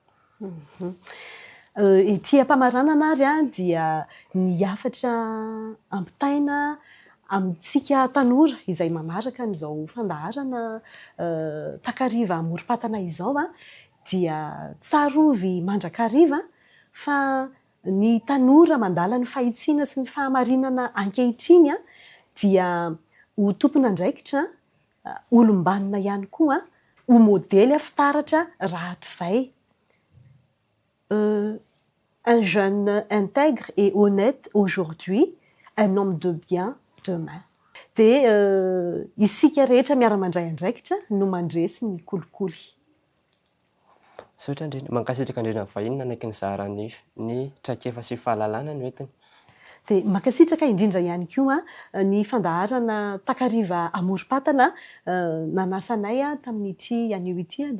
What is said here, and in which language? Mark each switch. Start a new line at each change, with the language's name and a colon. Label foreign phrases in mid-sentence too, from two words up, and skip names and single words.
Malagasy: Ity am-pamaranana ary dia ny hafatra ampitaina amintsika tanora izay manaraka n'izao fandaharana takariva amorom-patana izao dia tsarovy mandrakariva fa ny tanora mandala ny fahitsiana sy ny fahamarinana ankehitriny dia ho tompon'andraikitra olom-banona ihany koa ho modely fitaratra rahatr'izay.
French: Un jeune intègre et honnête aujourd'hui, un homme de bien demain.
Malagasy: Dia isika rehetra miara-mandray andraikitra no mandresy ny kolikoly. Saotra indrindra mankasitraka indrindra vahiny nanaiky ny zaharany traikefa sy fahalalana ny hoentiny. Dia mankasitraka indrindra ihany koa ny fandaharana takariva amorom-patana nanasanay tamin'ity anio ity dia